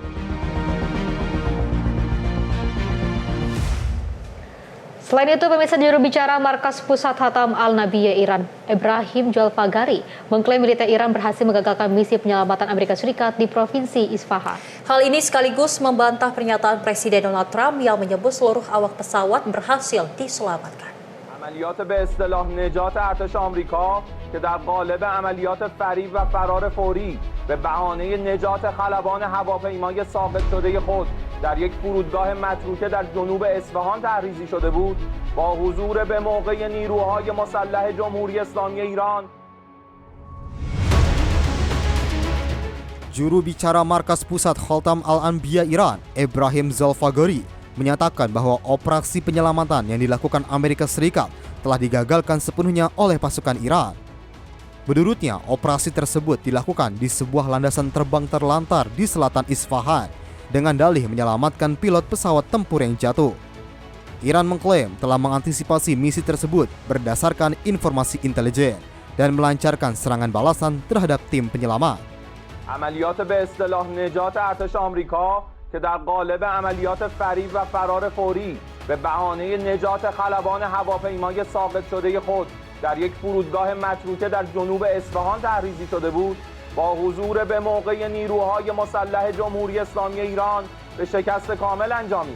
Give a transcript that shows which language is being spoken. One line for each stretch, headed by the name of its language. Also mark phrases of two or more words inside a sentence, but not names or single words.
Indonesian: Selain itu, pemirsa, juru bicara Markas Pusat Hatam Al-Nabiyah Iran, Ibrahim Jalpagari, mengklaim militer Iran berhasil menggagalkan misi penyelamatan Amerika Serikat di Provinsi Isfahan. Hal ini sekaligus membantah pernyataan Presiden Donald Trump yang menyebut seluruh awak pesawat berhasil diselamatkan.
Persian: عملیات به اصطلاح نجات ارتش آمریکا که در قالب عملیات فریب و فرار فوری به بهانه نجات خلبان هواپیمای ساقط شده خود در یک فرودگاه متروکه در جنوب اصفهان تحریزی شده بود، با حضور به موقع نیروهای مسلح جمهوری اسلامی ایران.
Indonesian: Juru bicara Markas Pusat Khatam Al-Anbiya Iran, Ibrahim Zolfagori, menyatakan bahwa operasi penyelamatan yang dilakukan Amerika Serikat telah digagalkan sepenuhnya oleh pasukan Iran. Menurutnya, operasi tersebut dilakukan di sebuah landasan terbang terlantar di selatan Isfahan dengan dalih menyelamatkan pilot pesawat tempur yang jatuh. Iran mengklaim telah mengantisipasi misi tersebut berdasarkan informasi intelijen dan melancarkan serangan balasan terhadap tim penyelamat.
Persian: عملیات به اصطلاح نجات ارتش آمریکا که در قالب عملیات فریب و فرار فوری به بهانه نجات خلبان هواپیمای ساقط شده خود در یک فرودگاه متروکه در جنوب اصفهان تحریزی شده بود، با حضور به موقع نیروهای مسلح جمهوری اسلامی ایران به شکست کامل انجامید.